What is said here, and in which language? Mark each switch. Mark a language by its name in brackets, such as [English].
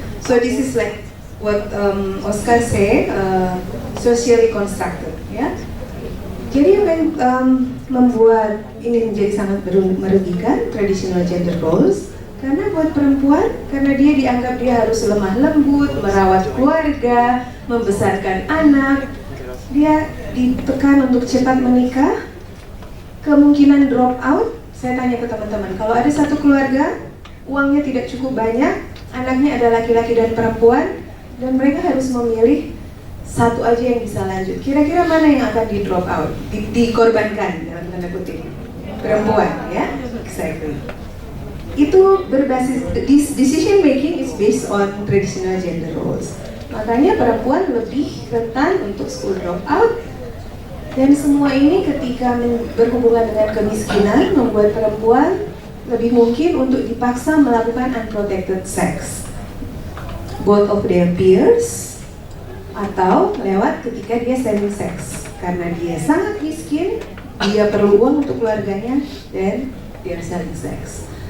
[English] So this is like what Oscar say, socially constructed, ya. [Indonesian] Jadi yang membuat ini menjadi sangat merugikan [English] traditional gender roles [Indonesian] karena buat perempuan, karena dia dianggap dia harus lemah lembut, merawat keluarga, membesarkan anak, dia ditekan untuk cepat menikah, kemungkinan drop out. Saya tanya ke teman-teman, kalau ada satu keluarga, uangnya tidak cukup banyak, anaknya ada laki-laki dan perempuan, dan mereka harus memilih satu aja yang bisa lanjut. Kira-kira mana yang akan di drop out, dikorbankan dalam tanda kutip? Perempuan, ya? [English] Exactly. [Indonesian] Itu berbasis, [English] decision making is based on traditional gender roles. [Indonesian] Makanya perempuan lebih rentan untuk school drop out. Dan semua ini ketika berhubungan dengan kemiskinan membuat perempuan lebih mungkin untuk dipaksa melakukan [English] unprotected sex, both of their peers [Indonesian] atau lewat ketika dia [English] selling sex [Indonesian] karena dia sangat miskin, dia perlu uang untuk keluarganya dan dia selling sex.